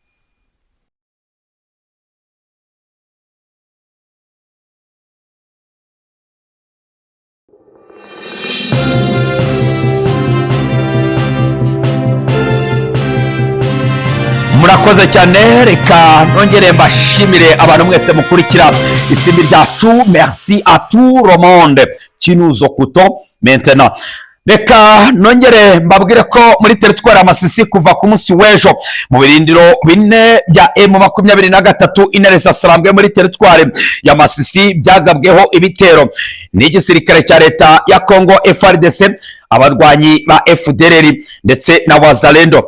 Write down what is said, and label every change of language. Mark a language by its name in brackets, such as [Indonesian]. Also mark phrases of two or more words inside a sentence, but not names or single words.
[Kinyarwanda] Murakoze cyane, reka nongere mbashimire abantu mwese mukurikira isimbi ryacu. [French] Merci à tout le monde qui nous écoute maintenant. [Kinyarwanda] Reka nongere mbabwire ko muri teritwari ya Masisi kuva ku munsi w'ejo mu birindiro bine bya M23 intare zasarambwe muri teritwari ya Masisi byagabweho ibitero n'igisirikare cya leta ya Kongo FARDC, abarwanyi ba FDLR ndetse na Wazalendo.